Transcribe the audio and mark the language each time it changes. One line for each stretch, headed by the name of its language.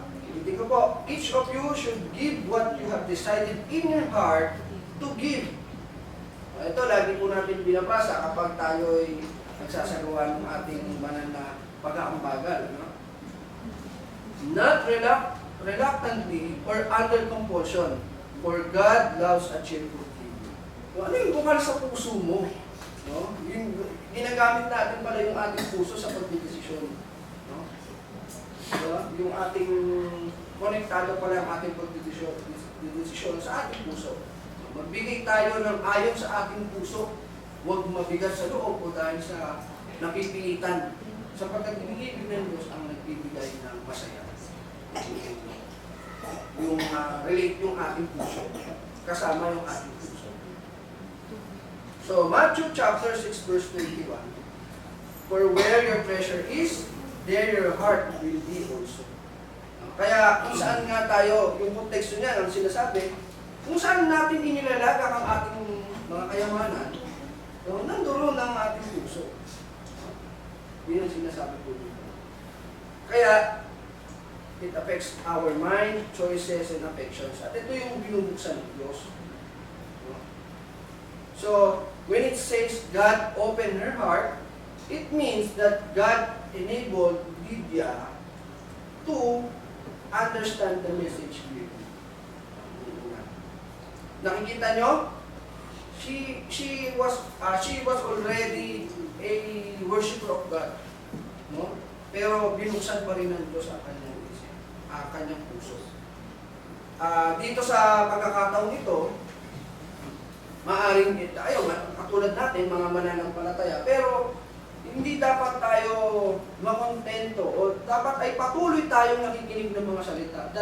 Filipino: Hindi ko po.
English: Each of you should give what you have decided in your heart to give.
Filipino: Ito, lagi po natin binabasa kapag tayo ay nagsasagawa ng ating banal na pag-aambagal. No?
English: Not reluctantly or under compulsion, for God loves a cheerful giver.
Filipino: Ano yung bukal sa puso mo? No? Yung ginagamit natin pala yung ating puso sa pagdidesisyon. No? Diba? Yung ating konektado pala ang ating pagdidesisyon sa ating puso. Magbigay tayo ng ayon sa ating puso. Huwag mabigat sa loob o dahil sa napipilitan. Sapagkat inibig ng Diyos ang nagbibigay ng masaya. Yung relate yung ating puso. Kasama yung ating puso.
English: So, Matthew chapter 6 verse 21. For where your treasure is, there your heart will be also.
Filipino: Kaya kung saan nga tayo, yung konteksto niya, ang sinasabi, kung saan natin inilalagak ang ating mga kayamanan, nandoon ang ating puso. Yun ang sinasabi po dito.
English: Kaya, it affects our mind, choices, and affections.
Filipino: At ito yung binubuksan ng Diyos.
English: So, when it says God opened her heart, it means that God enabled Lydia to understand the message clearly.
Filipino: Nakikita nyo?
English: She was already a worshiper of God. No?
Filipino: Pero binuksan pa rin ng Diyos ang kanyang isip, kanyang puso. Dito sa pagkakataon nito, maaring tayo, katulad natin, mga mananampalataya, pero hindi dapat tayo makontento o dapat ay patuloy tayong nakikinig ng mga salita.